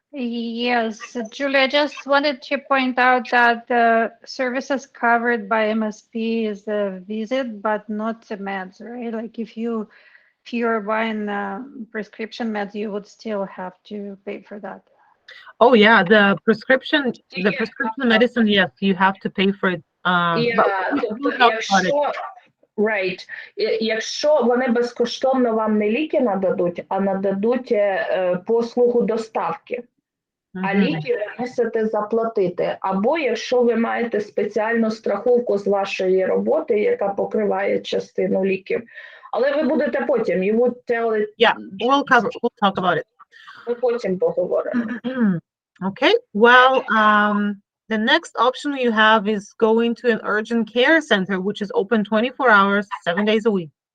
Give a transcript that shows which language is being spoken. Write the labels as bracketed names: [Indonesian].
[English] Yes, Julie, I just wanted to point out that the services covered by MSP is the visit, but not the meds, right? Like if you're buying prescription meds, you would still have to pay for that. Oh yeah, the prescription medicine, yes, you have to pay for it. But we [Ukrainian] Тобто, [English] will talk about it. [Ukrainian] right, якщо вони безкоштовно вам не ліки нададуть, а нададуть послугу доставки, а Мгм. ліки ви мусите заплатити. Або якщо ви маєте спеціальну страховку з вашої роботи, яка покриває частину ліків. Але ви будете потім, [English] you would tell it, Yeah, we'll talk about it. [Ukrainian] ми потім поговоримо. [English] Okay, well, the next option you have is going to an urgent care center, which is open 24 hours, 7 days a week.